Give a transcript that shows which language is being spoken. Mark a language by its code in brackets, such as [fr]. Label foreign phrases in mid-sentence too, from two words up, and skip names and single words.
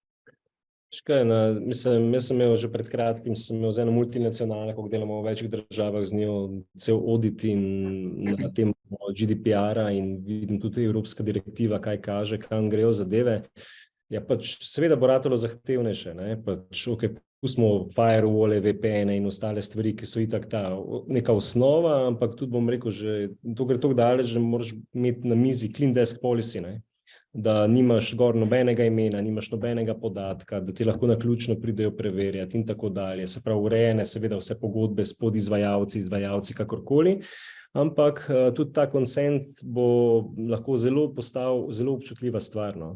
[sl] Mislim, jaz sem imel že pred kratkim, z eno multinacionalko, ko delamo v večjih državah z njo, cel audit in na tem GDPR-a in vidim tudi evropska direktiva, kaj kaže, kam grejo zadeve. Ja, pač seveda bo ratalo zahtevnejše, ne, pač pustimo firewall, VPN in ostale stvari, ki so itak neka osnova, ampak tudi bom rekel, že to gre tako daleč, da moraš imeti na mizi [en] clean desk policy, [sl] ne. Da nimaš gor nobenega imena, nimaš nobenega podatka, da ti lahko naključno pridejo preverjati in tako dalje. Se pravi, urejene seveda vse pogodbe s podizvajalci, izvajalci, kakorkoli, ampak tudi ta consent bo lahko postal zelo občutljiva stvar, no.